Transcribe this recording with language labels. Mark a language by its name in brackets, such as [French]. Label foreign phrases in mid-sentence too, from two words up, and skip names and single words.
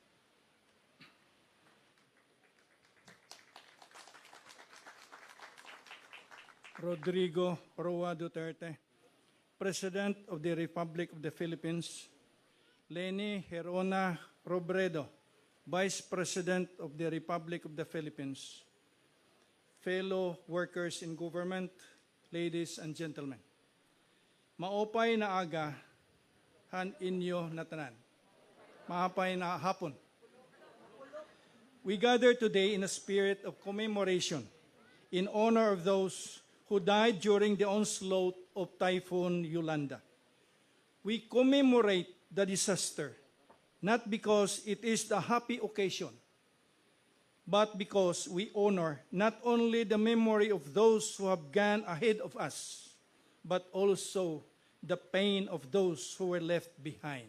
[English] Rodrigo Roa Duterte, President of the Republic of the Philippines. Leni Herona Robredo, Vice President of the Republic of the Philippines. Fellow workers in government, ladies and gentlemen. [Waray] Maopay na aga, han inyo natanan. Maapay na hapon. [English] We gather today in a spirit of commemoration in honor of those who died during the onslaught of Typhoon Yolanda. We commemorate the disaster, not because it is the happy occasion, but because we honor not only the memory of those who have gone ahead of us, but also the pain of those who were left behind.